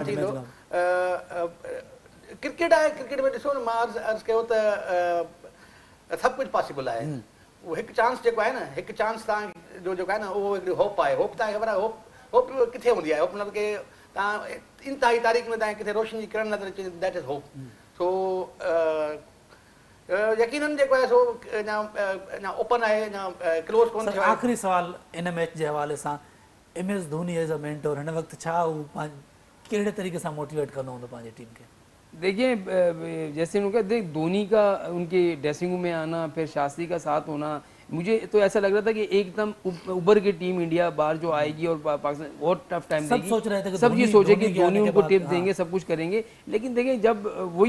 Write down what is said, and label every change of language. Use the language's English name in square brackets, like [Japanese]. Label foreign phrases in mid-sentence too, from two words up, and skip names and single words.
[Sindhi] थींदो क्रिकेट आहे, क्रिकेट में ॾिसो न मां अर्ज़ु कयो त सभु कुझु पॉसिबल आहे। उहो हिकु चांस जेको आहे न, हिकु चांस तव्हां जो जेको आहे न उहो हिकिड़ी होप आहे। होप तव्हांखे ख़बर आहे होप किथे हूंदी आहे? होप मतिलबु की तव्हां इंतिहाई तारीख़ में तव्हांखे किथे रोशनी जी किरण नज़र अचे, [English] That is hope. [Sindhi] सो यकीनन जेको आहे सो अञा ओपन आहे, अञा क्लोज़ कोन थियो आहे। आख़िरी सवाल इन मैच जे हवाले सां, MS धोनी [English] as a mentor [Sindhi] हिन वक़्तु छा हू कहिड़े तरीक़े सां मोटिवेट कंदो हूंदो पंहिंजी टीम खे? [Hindi] देखिए जैसे उनका धोनी का उनके [English] dressing room [Hindi] में आना, फिर शास्त्री का साथ होना, मुझे तो ऐसा लग रहा था कि एकदम उबर की टीम इंडिया बाहर जो आएगी और पाकिस्तान बहुत [English] tough time [Hindi] देगी। सोच रहे थे कि सब ये सोचे कि धोनी उनको टिप हाँ। देंगे, सब कुछ करेंगे, लेकिन देखें जब वही